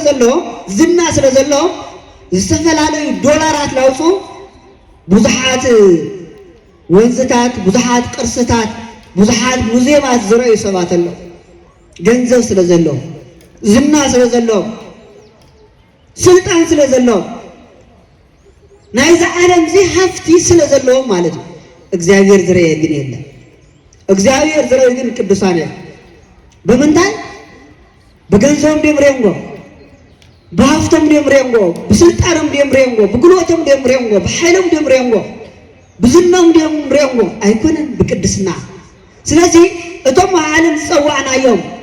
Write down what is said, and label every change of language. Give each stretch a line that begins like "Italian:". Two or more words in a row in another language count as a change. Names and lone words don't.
Tigrinya: ዘለዎም፣ ዝና ስለ ዘለዎም ዝተፈላለዩ ዶላራት ላውፁ ብዙሓት ወንዝታት፣ ብዙሓት ቅርስታት፣ ብዙሓት ሙዚየማት ዝረአዩ ሰባት ኣለው። ገንዘብ ስለ ዘለዎም፣ ዝና ስለ ዘለዎም፣ ስልጣን ስለ ዘለዎም፣ ናይዚ ዓለም እዚ ሃፍቲ ስለ ዘለዎም
Amharic: ማለት ነው።
Tigrinya: እግዚአብሔር ዝረአዮ ግን የለን። እግዚአብሔር ዝረአዮ ግን ቅዱሳን እዮም። በምንታይ? በገንዘቦም ድዮም ርአዮምዎ፣ ብሃፍቶም ድዮም ርአዮምዎ፣ ብስልጣኖም ድዮም ርአዮምዎ፣ ብጉልበቶም ድዮም ርአዮምዎ፣ ብሓይሎም ድዮም ርአዮምዎ፣ ብዝናኦም ድዮም ርአዮምዎ፣ ኣይኮነን ብቅድስና። ስለዚ እቶም ዓለም ዝፀዋዕናዮም